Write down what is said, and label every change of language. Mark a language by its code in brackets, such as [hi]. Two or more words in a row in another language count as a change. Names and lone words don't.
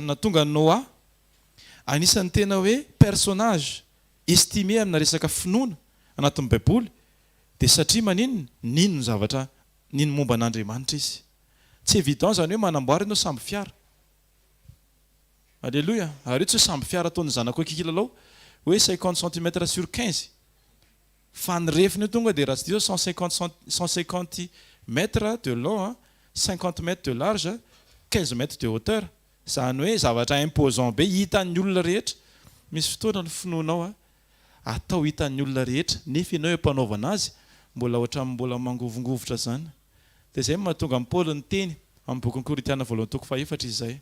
[mg] Natonga ny Noa anisan'ny tena hoe [fr] personnage estimé [mg] amina resaka finoana anatin'ny Baiboly dia satria maninona nino zavatra nino momba an'Andriamanitra izy. Tsy évident zany hoe manamboara ianao samby fiara. Alléluia. Ary tsy samby fiara ataony zanako kikilalao hoe 50 cm sur 15. Fa ny refiny tonga dia raha tsy diso [fr] 150 mètres de long, 50 mètres de large, 15 mètres de hauteur. [mg] Zany hoe zavatra imposant be hitan'ny olona rehetra. Misy fotoana ny finoanao atao hitan'ny olona rehetra nefa ianao empanaovana azy mbola mangovongovotra zany. Dia izay mahatonga amin'ny Paul ny teny amin'ny bokin'ny Korinthiana voalohany toko 4 izay.